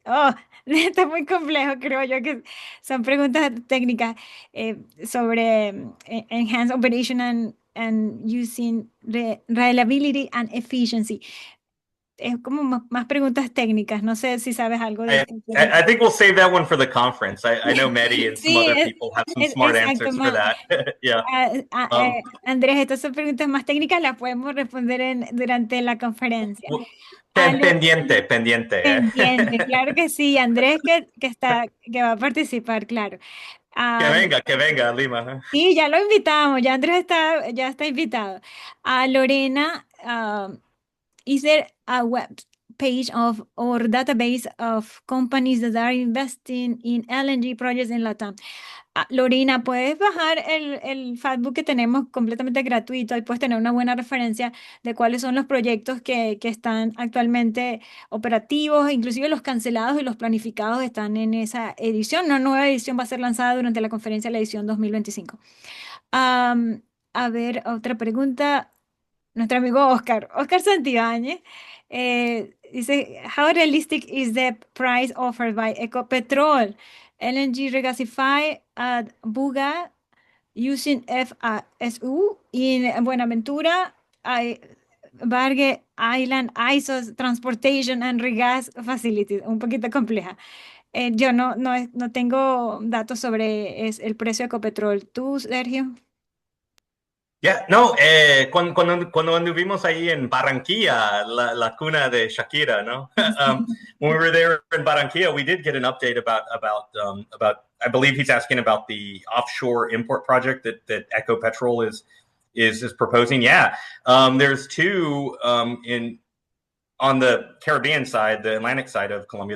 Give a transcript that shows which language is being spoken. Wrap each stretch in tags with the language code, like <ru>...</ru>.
<es>Oh, está muy complejo, creo yo que son preguntas técnicas sobre</es> <en>enhanced operation and using reliability and efficiency.</en> <es>Es como más preguntas técnicas. No sé si sabes algo de esto.</es> <en>I think we'll save that one for the conference. I know Mehdi and some other people have some smart</en> <es>exacto,</es> <en>answers for that. Yeah.</en> <es>Andrés, estas son preguntas más técnicas, las podemos responder durante la conferencia. Pendiente. Pendiente, claro que sí. Andrés que va a participar, claro. Que venga, Lima. Sí, ya lo invitamos, ya Andrés ya está invitado.</es> <en>A Lorena, is there a web page or database of companies that are investing in LNG projects in Latam?</en> <es>Lorena, puedes bajar el Factbook que tenemos completamente gratuito y puedes tener una buena referencia de cuáles son los proyectos que están actualmente operativos, inclusive los cancelados y los planificados están en esa edición. Una nueva edición va a ser lanzada durante la conferencia de la edición 2025. A ver, otra pregunta. Nuestro amigo Oscar Santibáñez, dice,</es> <en>how realistic is the price offered by Ecopetrol LNG regasify at Buga using FSU in Buenaventura, Barge Island, ISOs, Transportation and Regas Facilities?</en> <es>Un poquito compleja. Yo no tengo datos sobre el precio de Ecopetrol. ¿Tú, Sergio? Yeah, no, cuando anduvimos ahí en Barranquilla, la cuna de Shakira, ¿no?</es> <en>When we were there in Barranquilla, we did get an update about I believe he's asking about the offshore import project that Ecopetrol is proposing. Yeah, there's 2 on the Caribbean side, the Atlantic side of Colombia.</en>